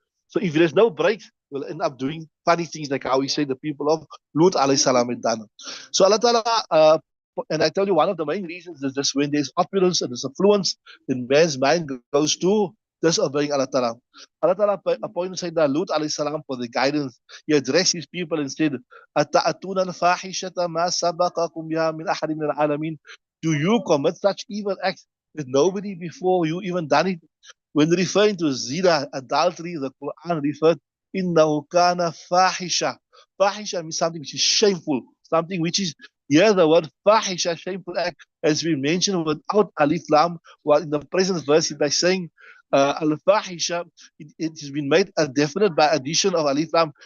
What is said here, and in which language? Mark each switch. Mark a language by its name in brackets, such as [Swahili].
[English] So if there's no breaks, you'll end up doing funny things like how we say the people of Lut alayhi salam had done. So Allah Ta'ala, and I tell you, one of the main reasons is this: when there's opulence and there's affluence, then man's mind goes to disobeying Allah Ta'ala. Allah Ta'ala appointed Sayyidina Lut alayhi salam for the guidance. He addressed his people and said, [Arabic] أَتَأْتُونَ الْفَاحِشَةَ مَا سَبَقَكُمْ بِهَا مِنْ أَحَدٍ مِنَ الْعَالَمِينَ. [English] Do you commit such evil acts that nobody before you even done it? When referring to zina, adultery, the Quran referred, [Arabic] إِنَّهُ كَانَ فَاحِشَةً. [English] Fahisha means something which is shameful, something which is, here the word fahisha, shameful act, has been mentioned without alif lam, while in the present verse by saying al-fahisha, it has been made a definite by addition of alif lam.